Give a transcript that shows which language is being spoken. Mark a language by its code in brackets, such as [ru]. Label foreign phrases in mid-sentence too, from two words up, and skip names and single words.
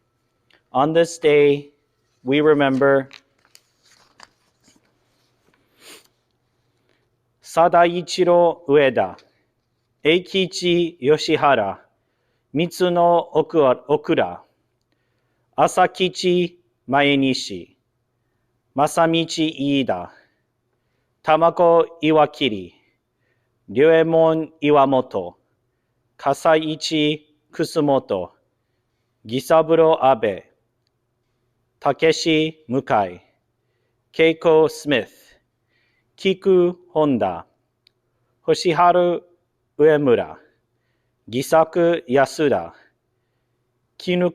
[en] On this day, we remember Sadaichiro Ueda, Eikichi Yoshihara, Mitsuno Okura, Asakichi Maenishi, Masamichi Iida, Tamako Iwakiri, Ryuemon Iwamoto, 笠市楠本、義三郎阿部、武志向井、恵子スミス、菊本田、星春上村、義作安田、絹